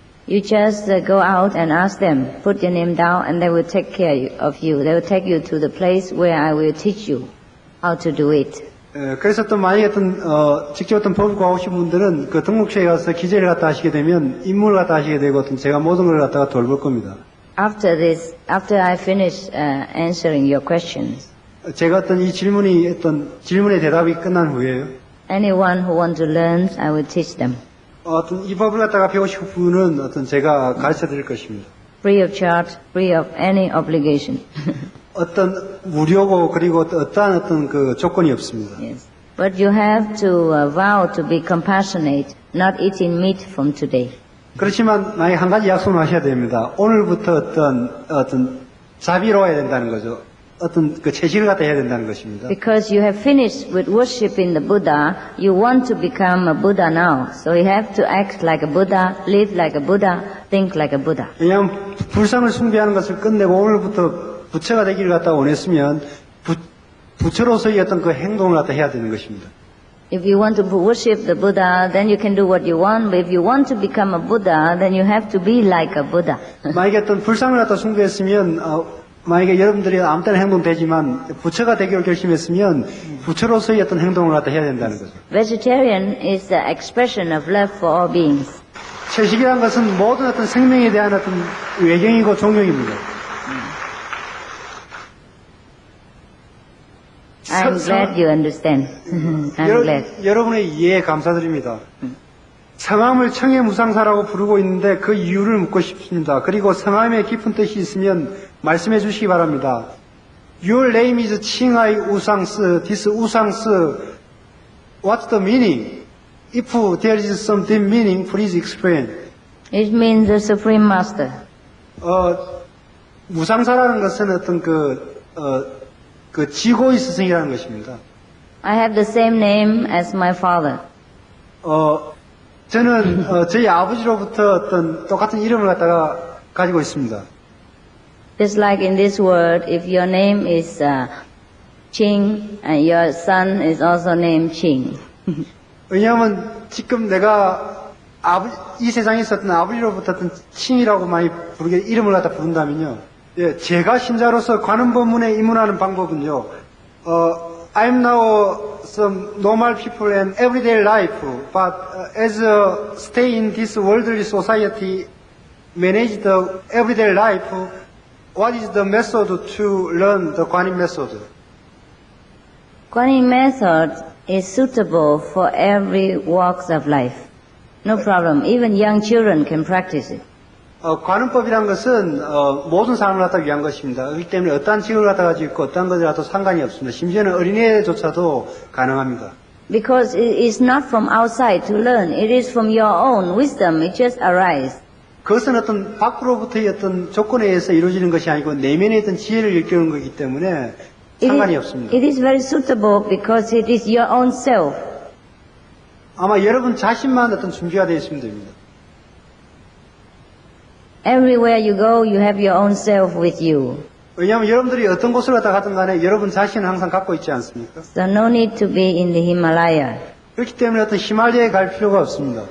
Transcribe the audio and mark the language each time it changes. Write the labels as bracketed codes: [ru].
[en] You just go out and ask them, put your name down, and they will take care of you. They will take you to the place where I will teach you how to do it. [ko] 그래서 또 만약에 직접 법을 구하시는 분들은 그 등록처에 가서 기재를 갖다 하시게 되면 임무를 갖다 하시게 되고 제가 모든 걸 갖다가 돌볼 겁니다. [en] After I finish answering your questions, [ko] 제가 이 질문의 대답이 끝난 후에요. [en] anyone who wants to learn, I will teach them. [ko] 이 법을 갖다가 배우실 분은 제가 가르쳐 드릴 것입니다. [en] Free of charge, free of any obligation. [ko] 무료고 그리고 어떠한 그 조건이 없습니다. [en] Yes. But you have to vow to be compassionate, not eating meat from today. [ko] 그렇지만 만약에 한 가지 약속을 하셔야 됩니다. 오늘부터 자비로워야 된다는 거죠. 그 채식을 갖다 해야 된다는 것입니다. [en] Because you have finished with worshiping the Buddha, you want to become a Buddha now. So you have to act like a Buddha, live like a Buddha, think like a Buddha. [ko] 왜냐하면 불상을 숭배하는 것을 끝내고 오늘부터 부처가 되기를 갖다 원했으면 부처로서의 그 행동을 갖다 해야 되는 것입니다. [en] If you want to worship the Buddha, then you can do what you want. But if you want to become a Buddha, then you have to be like a Buddha. [ko] 만약에 불상을 갖다 숭배했으면 만약에 여러분들이 아무 때나 행동 되지만 부처가 되기로 결심했으면 부처로서의 행동을 갖다 해야 된다는 거죠. [en] Vegetarian is the expression of love for all beings. [ko] 채식이라는 것은 모든 생명에 대한 외경이고 종용입니다. [en] I'm glad you understand. I'm glad. [ko] 여러분의 이해에 감사드립니다. 성함을 청해무상사라고 부르고 있는데 그 이유를 묻고 싶습니다. 그리고 성함에 깊은 뜻이 있으면 말씀해 주시기 바랍니다. [en] Your name is 칭하이 우상스. This 우상스. What's the meaning? If there is some deep meaning, please explain. It means the Supreme Master. [ko] 무상사라는 것은 그 지고의 스승이라는 것입니다. [en] I have the same name as my father. [ko] 저는 저희 아버지로부터 똑같은 이름을 갖다가 가지고 있습니다. [en] Just like in this world, if your name is Ching and your son is also named Ching. [ko] 왜냐하면 지금 내가 이 세상에 있었던 아버지로부터 칭이라고 많이 부르게 이름을 갖다 부른다면요. 예, 제가 신자로서 관음법문에 입문하는 방법은요. [en] I'm now some normal people and everyday life, but as a stay in this worldly society, manage the everyday life. What is the method to learn the Guanyin method? Guanyin method is suitable for every walks of life. No problem. Even young children can practice it. [ko] 관음법이란 것은 모든 사람을 갖다 위한 것입니다. 그렇기 때문에 어떠한 직업을 갖다 가지고 있고 어떠한 것을 갖다 상관이 없습니다. 심지어는 어린애조차도 가능합니다. [en] Because it is not from outside to learn. It is from your own wisdom. It just arises. [ko] 그것은 밖으로부터의 조건에 의해서 이루어지는 것이 아니고 내면의 지혜를 일깨우는 것이기 때문에 상관이 없습니다. [en] It is very suitable because it is your own self. [ko] 아마 여러분 자신만 준비가 되어 있으면 됩니다. [en] Everywhere you go, you have your own self with you. [ko] 왜냐하면 여러분들이 어떤 곳을 갔다 가든 간에 여러분 자신은 항상 갖고 있지 않습니까? [en] So no need to be in the Himalaya. [ko] 그렇기 때문에 히말라야에 갈 필요가 없습니다.